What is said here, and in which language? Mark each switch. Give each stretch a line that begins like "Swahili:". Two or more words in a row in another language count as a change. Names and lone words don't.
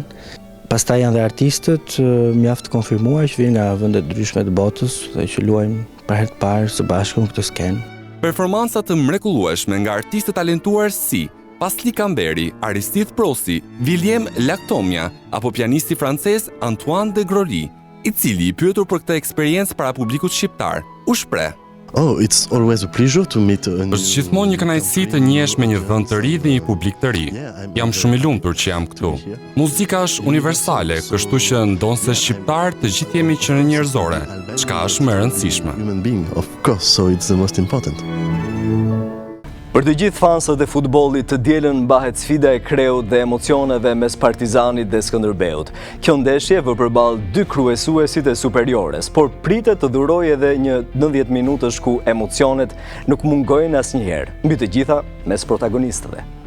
Albanian: Pastaj janë dhe artistët mjaft konfirmuar që vijnë nga vende të ndryshme të botës dhe që luajmë për herë të parë së bashku në këtë skenë. Performanca të mrekullueshme nga artistë talentuar si Pasli Kamberi, Aristide Prosi, William Lactomia apo pianisti francez Antoine de Groli, i cili i pyetur për këtë eksperiencë para publikut shqiptar, u shpreh:
English: it's always a pleasure to meet a new...
Albanian: Është gjithmonë një kënaqësi të njihesh me një vend të ri dhe një publik të ri. Jam shumë i lumtur që jam këtu. Muzika është universale, kështu që ndonse shqiptar të gjithë jemi qenë njerëzore, çka është më e rëndësishme.
English: Human being, of course, so it's the most important.
Albanian: Për të gjithë fansët e futbollit, të dielën mbahet sfida e kreut dhe emocioneve mes Partizanit dhe Skënderbeut. Kjo ndeshje vë përballë 2 kryesuesit e superiores, por pritet të durojë edhe një 90 minutësh ku emocionet nuk mungojnë asnjëherë, mbi të gjitha mes protagonistëve.